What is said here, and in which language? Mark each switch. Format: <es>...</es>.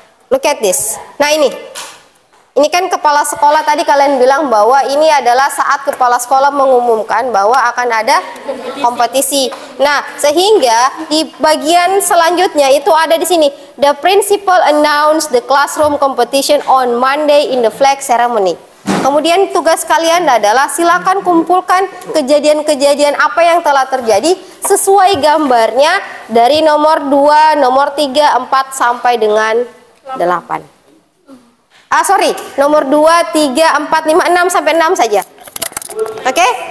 <en>Look at this.</en> <id>Nah ini kan kepala sekolah tadi kalian bilang bahwa ini adalah saat kepala sekolah mengumumkan bahwa akan ada kompetisi. Nah, sehingga di bagian selanjutnya itu ada di sini.</id> <en>The principal announced the classroom competition on Monday in the flag ceremony.</en> <id>Kemudian tugas kalian adalah silakan kumpulkan kejadian-kejadian apa yang telah terjadi sesuai gambarnya dari nomor 2, nomor 3, 4 sampai dengan 8. Nomor 2, 3, 4, 5, 6 sampai 6 saja. Oke?</id>